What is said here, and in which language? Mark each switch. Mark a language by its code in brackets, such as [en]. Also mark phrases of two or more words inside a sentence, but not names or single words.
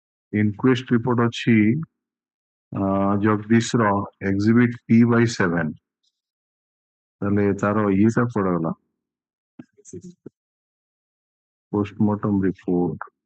[en] inquest report [or] ଅଛି ଜଗଦୀଶ ର [en] exhibit P/7 [or] ତାହେଲେ ତାର ଇଏଟା ପଡିଗଲା [en] postmortem report.